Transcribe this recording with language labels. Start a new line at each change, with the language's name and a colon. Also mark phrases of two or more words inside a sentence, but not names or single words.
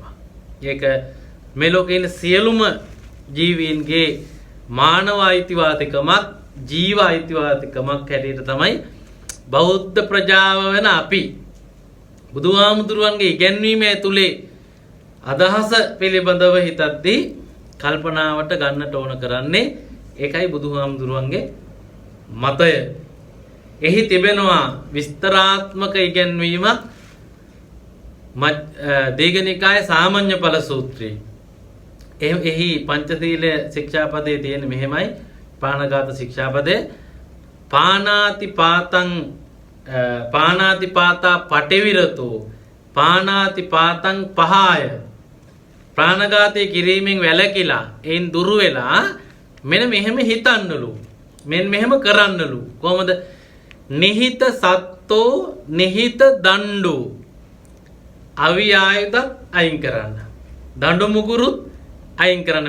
Sinhala: ඒක මේ ලෝකේ ඉන්න සියලුම ජීවීන්ගේ මානව අයිතිවාසිකමක්, ජීව අයිතිවාසිකමක් හැටියට තමයි බෞද්ධ ප්‍රජාව වෙන අපි බුදුහාමුදුරුවන්ගේ ඉගැන්වීම ඇතුලේ අදහස පිළිබඳව හිතද්දී කල්පනාවට ගන්නට ඕන කරන්නේ ඒකයි බුදුහාමුදුරුවන්ගේ මතය. එහි තිබෙනවා විස්තරාත්මක ඉගැන්වීමක් දීඝනිකායේ සාමඤ්ඤ ඵල සූත්‍රයේ. එහි පංචශීල ශික්ෂාපදයේ තියෙන මෙහෙමයි ප්‍රාණඝාත ශික්ෂාපදයේ
Pali: පානාති පාතා පටිවිරතෝ පානාති පාතං පහාය
Sinhala: ප්‍රාණඝාතය කිරීමෙන් වැළකීලා එයින් දුරු වෙලා මෙන්න මෙහෙම හිතන්නලු මෙන්න මෙහෙම කරන්නලු කොහොමද
Pali: නිහිත සත්තෝ නිහිත දණ්ඩු
Sinhala: අවියායුධ අයින් කරන්න දඬු මුගුරුත් අයින් කරන්න